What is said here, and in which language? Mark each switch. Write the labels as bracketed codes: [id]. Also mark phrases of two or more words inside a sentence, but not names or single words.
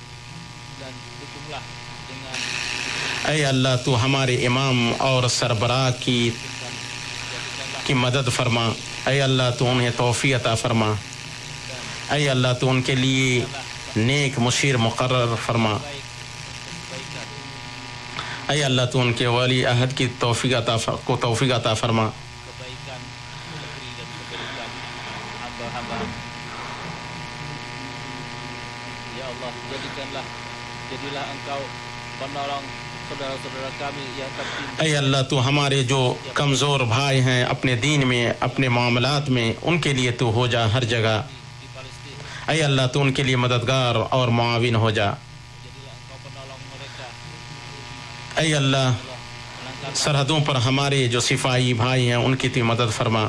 [ur] اے اللہ تو ہمارے امام اور سربراہ کی مدد فرما۔ اے اللہ تو انہیں توفیق عطا فرما۔ اے اللہ تو ان کے لیے نیک مشیر مقرر فرما. اے اللہ تو ان کے ولی عہد کی توفیق عطا فرما. [ar] Ya Allah, [id] jadilah engkau penolong saudara-saudara kami yang tertimpa. [ur] اے اللہ تو ہمارے جو کمزور بھائی ہیں اپنے دین میں اپنے معاملات میں ان کے لیے تو ہو جا ہر جگہ. اے اللہ تو ان کے لیے مددگار اور معاون ہو جا. اے اللہ سرحدوں پر ہمارے جو سپاہی بھائی ہیں ان کی تو مدد فرما.